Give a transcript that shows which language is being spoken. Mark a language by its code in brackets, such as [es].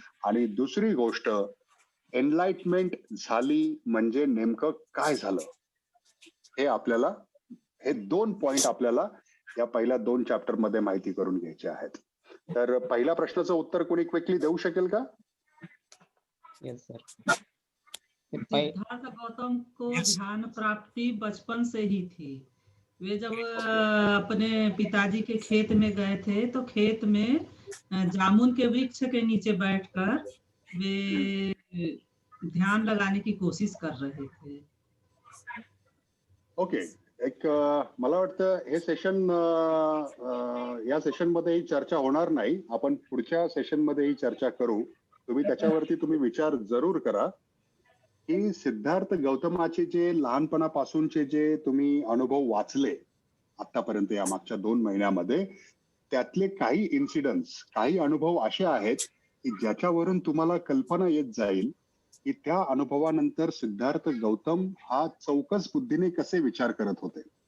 [mr] आणि दुसरी गोष्ट, एनलाइटमेंट झाली म्हणजे नेमकं काय झालं, हे आपल्याला हे 2 पॉइंट आपल्याला या पहिल्या 2 चॅप्टर मध्ये माहिती करून घ्यायचे आहेत. तर पहिल्या प्रश्नाचं उत्तर कोणी क्विकली देऊ शकेल का? [en] Yes sir. [hi] सिद्धार्थ गौतम को ध्यान प्राप्ति बचपन से ही थी. वे जब अपने पिताजी के खेत में गए थे तो खेत में जामुन के वृक्ष के नीचे बैठकर वे ध्यान लगाने की कोशिश कर रहे थे. [en] Okay. [mr] एक मला वाटतं हे सेशन या सेशन मध्ये ही चर्चा होणार नाही, आपण पुढच्या सेशन मध्ये ही चर्चा करू. तुम्ही त्याच्यावरती तुम्ही विचार जरूर करा की सिद्धार्थ गौतमाचे जे लहानपणापासूनचे जे तुम्ही अनुभव वाचले आतापर्यंत या मागच्या 2 महिन्यामध्ये, त्यातले काही इन्सिडन्स, काही अनुभव असे आहेत की ज्याच्यावरून तुम्हाला कल्पना येत जाईल की त्या अनुभवानंतर सिद्धार्थ गौतम हा चौकस बुद्धीने कसे विचार करत होते,